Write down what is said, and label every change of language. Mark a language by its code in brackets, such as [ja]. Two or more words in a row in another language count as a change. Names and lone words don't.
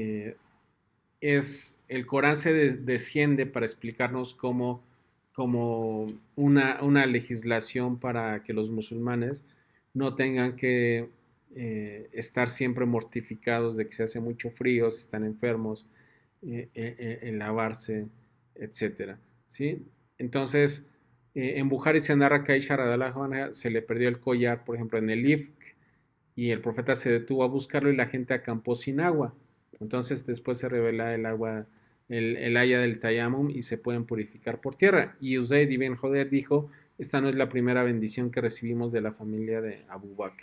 [es] El Corán se desciende para explicarnos como una legislación para que los musulmanes no tengan que estar siempre mortificados de que se hace mucho frío, si están enfermos, en lavarse, etcétera, ¿sí? Entonces, en Bukhari se narra que a Aisha [ar] رضي الله عنها [es] se le perdió el collar, por ejemplo, en el Ifk, y el profeta se detuvo a buscarlo y la gente acampó sin agua. Entonces después se revela el agua, el haya del Tayammum y se pueden purificar por tierra. Y Uzayd ibn Joder dijo, esta no es la primera bendición que recibimos de la familia de Abu Bakr.